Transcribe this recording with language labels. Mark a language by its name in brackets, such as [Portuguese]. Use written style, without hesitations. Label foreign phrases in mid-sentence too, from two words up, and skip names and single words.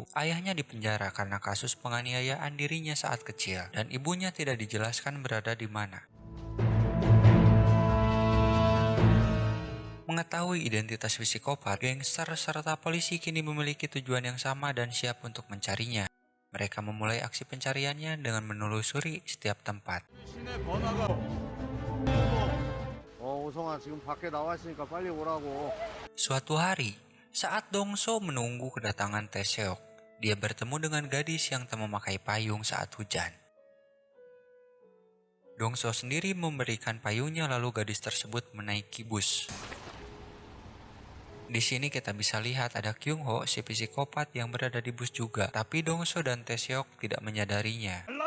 [Indonesian] Ayahnya dipenjara karena kasus penganiayaan dirinya saat kecil, dan ibunya tidak dijelaskan berada di mana. Mengetahui identitas psikopat, gangster serta polisi kini memiliki tujuan yang sama dan siap untuk mencarinya. Mereka memulai aksi pencariannya dengan menelusuri setiap tempat. [Korean] 시내 번화가. 오성아 지금 밖에 나와 있으니까 빨리 오라고. [Indonesian] Suatu hari, saat Dongso menunggu kedatangan Taeseok, dia bertemu dengan gadis yang tak memakai payung saat hujan. Dongso sendiri memberikan payungnya lalu gadis tersebut menaiki bus. Di sini kita bisa lihat ada Kyung Ho, si psikopat yang berada di bus juga, tapi Dongso dan Taeseok tidak menyadarinya.